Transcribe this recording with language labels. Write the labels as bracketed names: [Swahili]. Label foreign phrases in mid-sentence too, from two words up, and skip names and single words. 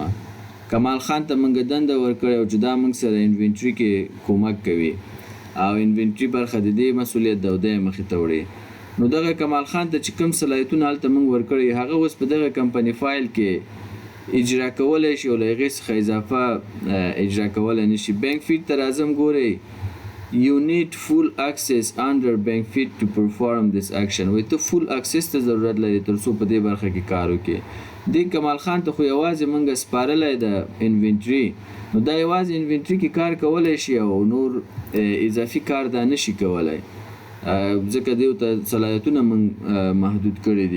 [Pashto] کمال خان ته موږ دنده ورکړې او چې دا موږ سره انوینټري کې کومک کوي، او انوینټري برخه د دې مسؤلیت ده او دی مخې ته وړي. نو دغه کمال خان ته چې کوم صلاحیتونه هلته موږ ورکړي، هغه اوس په دغه [English] company file [Pashto] کې اجرا کولی شي او له هغې څخه اضافه اجرا کولی نه شي. [English] bank feed [Pashto] ته راځم. [English] ګورئ You need full access under bank feed to perform this action. [Pashto] وایي ته [English] full access [Pashto] ته ضرورت لري تر څو په دې برخه کې کار وکړي. دې کمال خان ته خو یوازې موږ سپارلی د انوینټري، نو دا یوازې انوینټري کې کار کولی شي او نور اضافي کار دا نشي کولی، ځکه دې ته صلاحیتونه موږ محدود کړي دي.